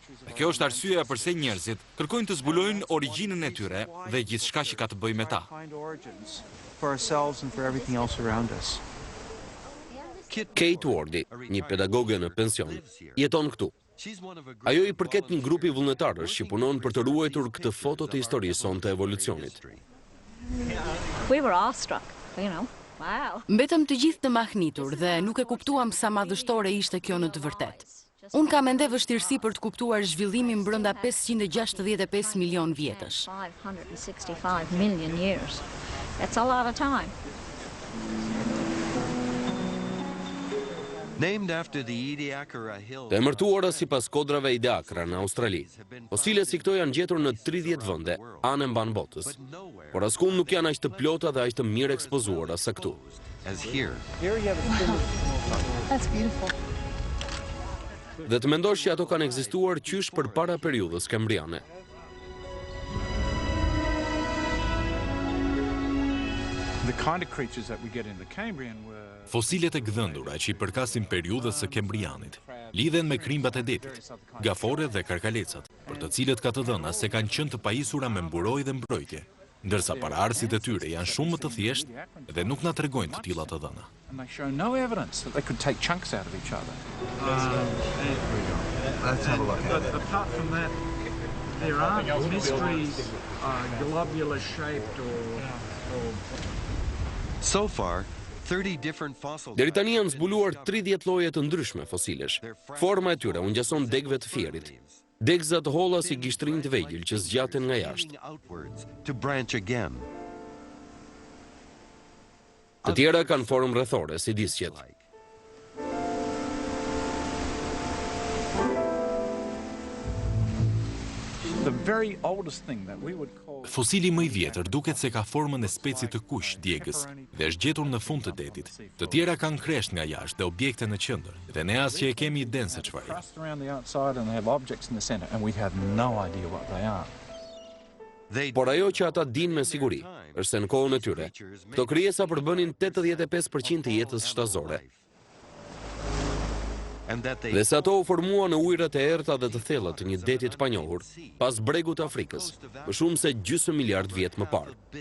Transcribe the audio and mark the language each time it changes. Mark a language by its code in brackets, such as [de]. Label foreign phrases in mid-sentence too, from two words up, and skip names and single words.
[sq] Dhe kjo është arsyeja pse njerëzit kërkojnë të zbulojnë origjinën e tyre dhe gjithçka që ka të bëjë me ta. Kate Wardy, një pedagoge në pension, jeton këtu. Ajo I përket një grupi vullnetarësh që punon për të ruajtur këtë foto të historisë sonë të evolucionit. [en] We were awestruck, you know. Wow. [sq] Mbetëm të gjithë të mahnitur dhe nuk e kuptuam sa madhështore ishte kjo në të vërtetë. Unë kam ende vështirësi për të kuptuar zhvillimin brenda 565 milion vjetësh. [en] 565 million years. That's a lot of time. Named after the Ediacara Hills. [sq] Të emërtuara sipas kodrave Ediacara në Australi. Fosile si këto janë gjetur në 30 vende, anë mban botës. Por askund nuk janë aq të plota dhe aq të mirë ekspozuara sa këtu. [en] As here. That's beautiful. [sq] Dhe të mendosh që ato kanë ekzistuar qysh përpara periudhës Kembriane. [en] The kind of creatures that we get in the Cambrian were [sq] Fosilet e gdhëndura që I përkasin periudhës së Kembrianit lidhen me krimbat e detit, gaforet dhe karkalecat, për të cilët ka të dhëna se kanë qenë të pajisura me mburojë dhe mbrojtje, ndërsa paraardhësit e tyre janë shumë më të thjeshtë dhe nuk na tregojnë të tilla të dhëna. [en] and they show no evidence that they could take chunks out of each other. Let's have a look at it. Apart from that, there aren't mysteries globular shaped or So far, 30 different fossil [sq] Deri tani janë zbuluar 30 lloje të ndryshme fosilesh. Forma e tyre u ngjason degëve të fierit. Degëza të holla si gishtrinj të vegjël që zgjaten nga jashtë. [en] outwards to branch again. [sq] Të tjera kanë formë rrethore si disqet. [en] the very oldest thing that we would call [sq] Fosili më I vjetër duket se ka formën e specit të kuq djegës dhe është gjetur në fund të detit. Të tjera kanë kresht nga jashtë dhe objekte në qendër, dhe ne as që e kemi iden se çfarë. [en] crust around the outside and they have objects in the center and we have no idea what they are. [sq] Por ajo që ata dinë me siguri është se në kohën e tyre, këto krijesa përbënin 85% të jetës shtazore. Dhe se ato u formua në ujërat e errta dhe të thella të një deti të panjohur, pas bregut të Afrikës, më shumë se gjysmë miliard vjet më parë.